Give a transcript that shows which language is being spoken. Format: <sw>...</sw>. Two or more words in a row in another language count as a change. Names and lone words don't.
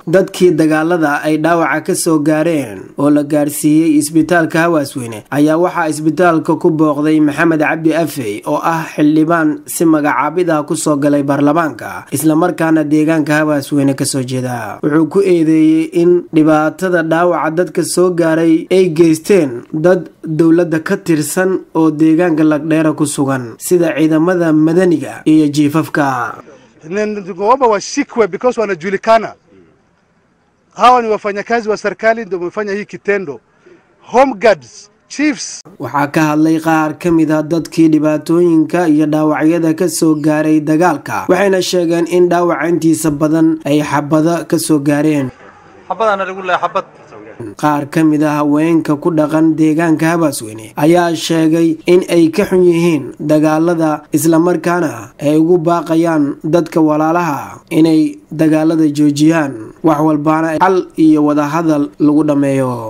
<so>Dadkii dagaalada ay dhaawaca ka soo gaareen oo la gaarsiiyay isbitaalka Habaasweyne ayaa waxaa isbitaalka ku booqday Maxamed Cabdi Afey oo ah xildhibaan si magacaabid ah ku soo galay baarlamaanka isla markaana deegaanka Habaasweyne ka soo jeeda. Wuxuu ku eedeeyay in dhibaatada dhaawaca dadka soo gaaray ay geysteen dad dawladda ka tirsan oo deegaanka Lagdera ku sugan sida ciidamada madaniga iyo jiifafka.</so> <sw>Ngomba washikwe because wanajulikana. Hawa ni wafanyakazi wa serikali ndio wamefanya hii kitendo.</sw> <en>Home guards, chiefs.</en> <so>Waxaa ka hadlay qaar ka mid ah dadkii dhibaatooyinka iyo dhaawacyada ka soo gaaray dagaalka, waxayna sheegeen in dhaawacintiisa badan ay xabada ka soo gaareen. xabadana lagu leeyahay xabad. Qaar ka mid ah haweenka ku dhaqan deegaanka Habaasweyne ayaa sheegay in ay ka xun yihiin dagaalada isla markaana ay ugu baaqayaan dadka walaalaha inay dagaalada joojiyaan, wax walbaana xal iyo wada hadal lagu dhameeyo.</so>